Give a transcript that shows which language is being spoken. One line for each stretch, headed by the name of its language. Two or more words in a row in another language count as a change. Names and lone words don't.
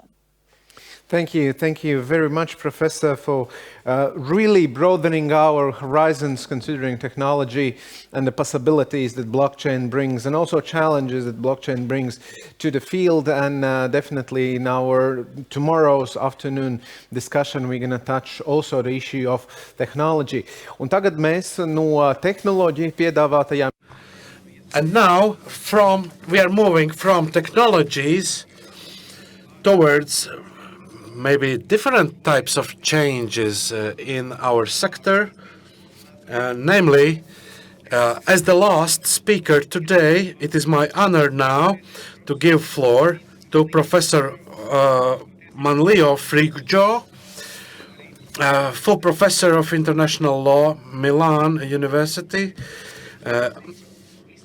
English: Thank you very much, Professor, for really broadening our horizons, considering technology and the possibilities that blockchain brings, and also challenges that blockchain brings to the field. And definitely in our tomorrow's afternoon discussion, we're going to touch also the issue of technology.
Latvian: Un tagad mēs no tehnoloģiju piedāvātajām.
English: And now we are moving from technologies towards maybe different types of changes in our sector. Namely, as the last speaker today, it is my honor now to give floor to Professor Manlio Frigjo, full professor of international law, Milan University.